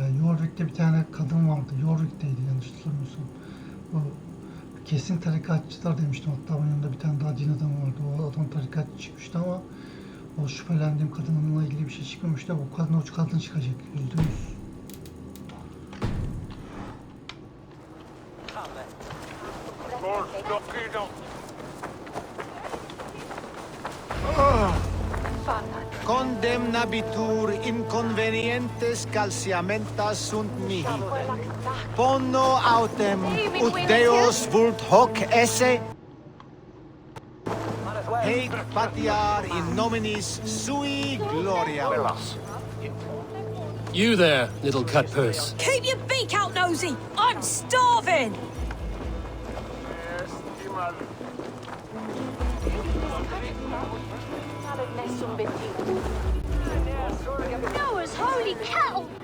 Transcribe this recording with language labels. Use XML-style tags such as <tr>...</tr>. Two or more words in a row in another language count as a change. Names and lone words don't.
<tr>Yorvik'te bir tane kadın vardı. Yorvik'teydi yanlış hatırlamıyorsam. O kesin tarikatçılar demiştim. Hatta onun yanında bir tane daha din adamı vardı. O adam tarikatçı çıkmıştı ama o şüphelendiğim kadınla ilgili bir şey çıkmamıştı. O kadın çıkacak. %100.</tr> <la>Condemnabitur inconvenientes calciamentas sunt mihi. Pono autem ut Deus vult hoc esse. Haec patiar in nominis sui gloria.</la> <en>You there, little cutpurse. Keep your beak out, nosy! I'm starving! Noah's holy kettle!</en>